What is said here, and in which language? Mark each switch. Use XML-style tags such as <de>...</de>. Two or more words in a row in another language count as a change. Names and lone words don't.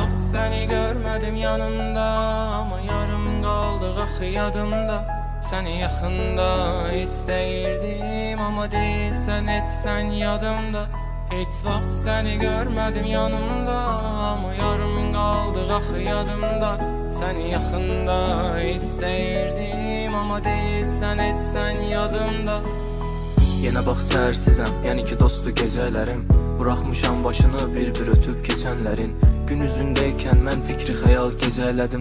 <tr>seni görmedim yanımda, ama yarım kaldı</tr> <az>axı yadımda. Seni yaxında istəyirdim, ama değilsən etsən yadımda.</az> <tr>Heç vaxt seni görmedim yanımda, ama yarım kaldı</tr> <az>axı yadımda. Seni yaxında istəyirdim, ama değilsən etsən yadımda. Yenə bax səhərsizəm, yəni ki dostu gecələrim. Buraxmışam başını bir-bir ötüb keçənlərin. Gün üzündəykən mən fikri xəyal gecələdim.</az>